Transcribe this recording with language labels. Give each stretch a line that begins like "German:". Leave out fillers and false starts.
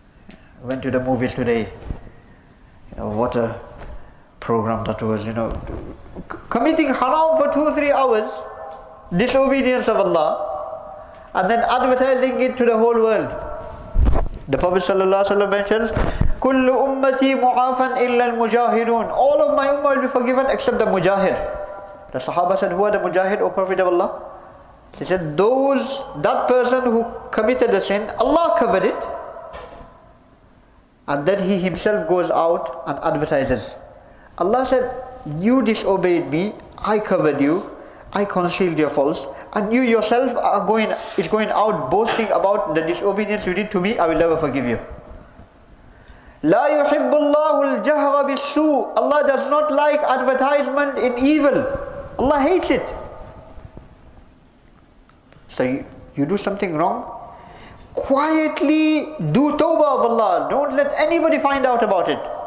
English: I went to the movies today. What a program that was, committing haram for 2-3 hours, disobedience of Allah, and then advertising it to the whole world. The Prophet ﷺ mentions,
Arabic: كُلُّ أُمَّتِي مُعَافًا إِلَّا الْمُجَاهِدُونَ.
English: All of my ummah will be forgiven except the mujahid. The Sahaba said, who are the mujahid, O Prophet of Allah? He said, that person who committed a sin, Allah covered it, and then he himself goes out and advertises. Allah said, you disobeyed me, I covered you, I concealed your faults, and you yourself are going out boasting about the disobedience you did to me, I will never forgive you.
Arabic: لا يحب الله الجهر بالسوء.
English: Allah does not like advertisement in evil. Allah hates it. So you do something wrong, quietly do tawbah of Allah. Don't let anybody find out about it.